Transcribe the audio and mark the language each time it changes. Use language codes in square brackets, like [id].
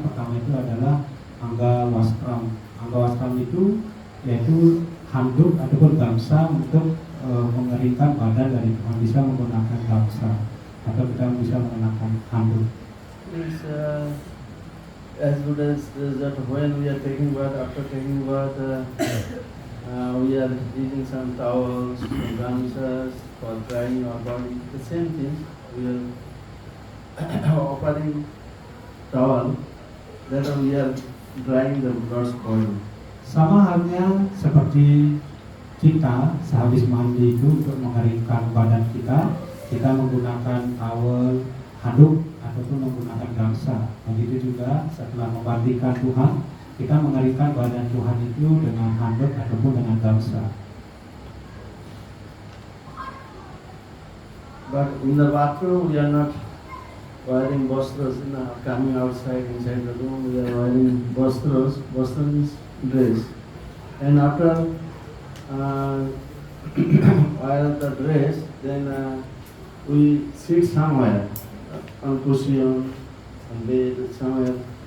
[id] Pertama itu adalah angga wastram. Angga wastram itu yaitu handuk ataupun gamsa untuk mengeringkan badan dari Tuhan. Bisa menggunakan gamsa atau kita bisa menggunakan handuk. [en] It's as good as that when we are taking bath, after taking bath, we are using some towels, some gamsas for drying our body. The same thing, we are offering towel that we are drying the Lord's body. [id] Sama halnya seperti kita sehabis mandi itu untuk mengeringkan badan kita, kita menggunakan towel, handuk ataupun menggunakan gamsa. Begitu juga setelah memandikan Tuhan, kita mengeringkan badan Tuhan itu dengan handuk ataupun dengan gamsa. [en] But in the bathroom, we are not wearing vastras. Coming outside, inside the room, we are wearing vastras. Vastra means dress. And after wear the dress, then we sit somewhere, on cushion, on bed, somewhere.